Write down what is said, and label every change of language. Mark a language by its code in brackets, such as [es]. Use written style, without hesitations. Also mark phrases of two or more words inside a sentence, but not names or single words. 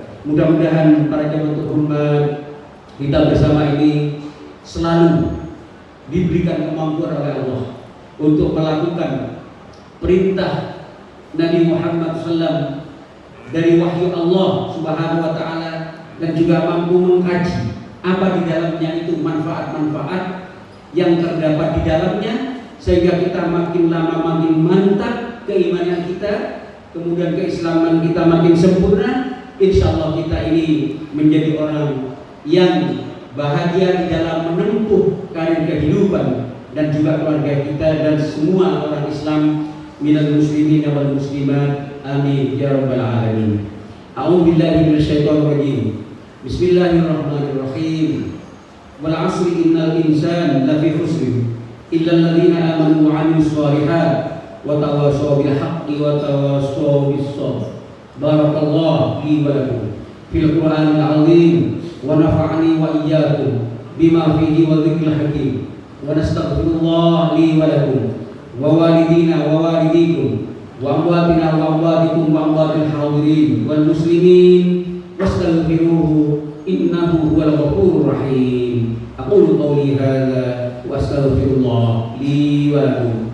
[id] Mudah-mudahan para jamaah terhormat, kita bersama ini selalu diberikan kemampuan oleh Allah untuk melakukan perintah Nabi Muhammad SAW dari wahyu Allah [ar] سبحانه وتعالى, [id] dan juga mampu mengkaji apa di dalamnya itu manfaat-manfaat yang terdapat di dalamnya, sehingga kita makin lama makin mantap keimanan kita, kemudian keislaman kita makin sempurna. [ar] إن شاء الله [id] kita ini menjadi orang yang bahagia di dalam menempuh karir kehidupan, dan juga keluarga kita dan semua orang Islam [ar] من المسلمين والمسلمات آمين يا رب العالمين. أعوذ بالله من الشيطان الرجيم. بسم الله الرحمن الرحيم. والعصر إن الإنسان لفي خسر إلا الذين آمنوا وعملوا الصالحات وتواصوا بالحق وتواصوا بالصبر. بارك الله لي ولكم في القرآن العظيم ونفعني وإياكم بما فيه والذكر الحكيم. ونستغفر الله لي ولكم ولوالدينا ولوالديكم ولأمواتنا ولأمواتكم ولأموات الحاضرين وللمسلمين واستغفروه إنه هو الغفور الرحيم. أقول قولي هذا وأستغفر الله لي ولكم.